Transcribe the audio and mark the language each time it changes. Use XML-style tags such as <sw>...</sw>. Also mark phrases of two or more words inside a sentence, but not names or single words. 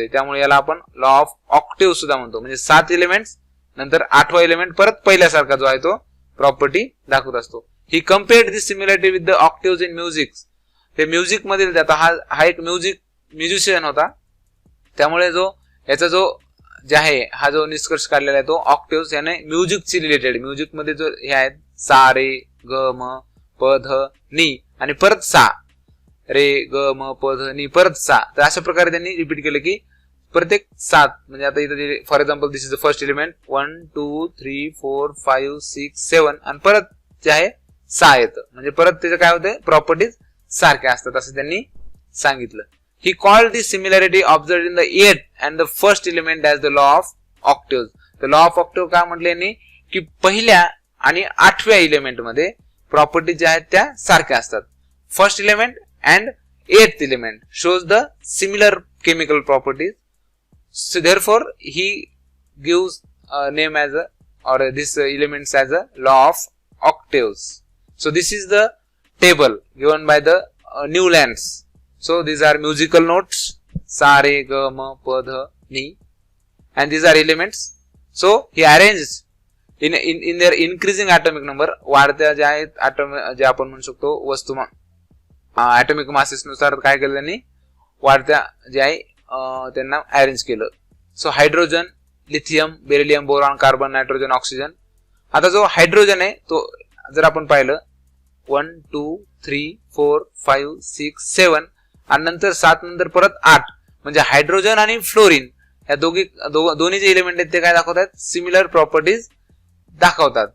<mr>त्यामुळे याला आपण</mr> <en>law of octave</en> <mr>सुद्धा म्हणतो. म्हणजे 7 एलिमेंट्स नंतर आठवा एलिमेंट परत पहिल्यासारखा जो आहे तो प्रॉपर्टी दाखवत असतो.</mr> <en>He compared this similarity with the octaves in music.</en> <mr>ते म्युझिक मधील आता हा एक म्युझिशियन होता, त्यामुळे याचा जो जे आहे हा जो निष्कर्ष काढलेला आहे तो ऑक्टेव्हज याने म्युझिकशी रिलेटेड, म्युझिक मध्ये जो हे आहेत सा रे ग म प ध नी आणि परत सा रे ग म प ध नी परत सा, तर अशा प्रकारे त्यांनी रिपीट केलं की प्रत्येक 7 म्हणजे आता इथे</mr> <en>for example this is the first element</en> <mr>1 2 3 4 5 6 7 आणि परत जे आहे 6 येतं. म्हणजे परत त्याचं काय होतं, प्रॉपर्टीज सारख्या असतात असं त्यांनी सांगितलं.</mr> <en>He called the similarity observed in the 8th and the first element as the law of octaves. The law of octave</en> <mr>काय म्हटले यांनी की पहिल्या आणि 8व्या एलिमेंट मध्ये प्रॉपर्टी ज्या आहेत त्या सारख्या असतात.</mr> <en>first element and 8th element shows the similar chemical properties. So therefore he gives a name as a or this elements as a law of octaves. So this is the table given by the Newlands. So these are musical notes sa re ga ma pa dha ni, and these are elements. So he arranged in their increasing atomic number.</en> <mr>वाढत्या ज्या आहेत जे आपण म्हणू शकतो वस्तुमान</mr> <en>atomic masses</en> <mr>नुसार काय केलं त्यांनी वाढत्या जे आहे त्यांना अरेंज केलं. सो हायड्रोजन, लिथियम, बेरिलियम, बोरॉन, कार्बन, नायट्रोजन, ऑक्सिजन. आता जो हायड्रोजन आहे तो जर आपण पाहिलं 1 2 3 4 5 6 7 आणि नंतर 7 नंतर परत 8, म्हणजे हायड्रोजन आणि फ्लोरीन या दोन्ही जे एलिमेंट आहेत ते काय दाखवतात,</mr> <en>similar properties</en> <mr>दाखवतात.</mr>